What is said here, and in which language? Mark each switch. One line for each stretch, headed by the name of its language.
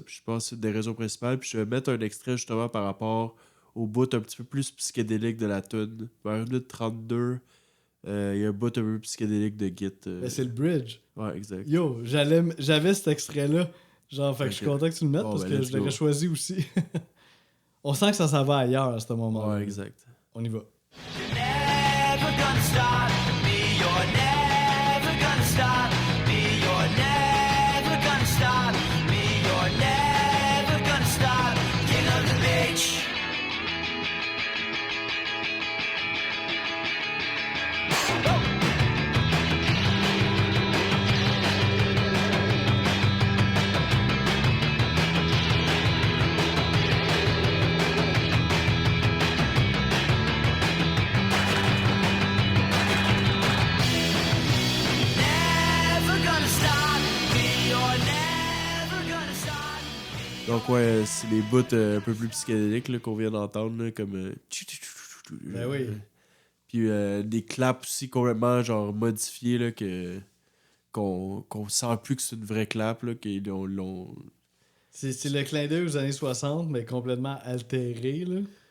French: Puis je pense que c'est une des raisons principales. Puis je vais mettre un extrait justement par rapport au bout un petit peu plus psychédélique de la tune. Vers 1 minute 32, il y a un bout un peu psychédélique de Git. C'est le bridge. Ouais, exact. Yo, j'avais cet extrait-là. Genre, fait que je suis content que tu le mettes parce que je l'aurais choisi aussi. On sent que ça s'en va ailleurs à ce moment-là. Ouais, exact. On y va.
English: You're never gonna stop me. You're never gonna stop me. You're never gonna stop me. You're never gonna stop. King of the beach. Never gonna stop me. You're never gonna stop me.
French: Donc, ouais, c'est les bouts un peu plus psychédéliques là, qu'on vient d'entendre, là, comme. Ben oui. Puis des claps aussi complètement genre modifiés, là, qu'on sent plus que c'est une vraie clap, là, qu'ils l'ont. C'est le clin d'œil aux années 60, mais complètement altéré, là.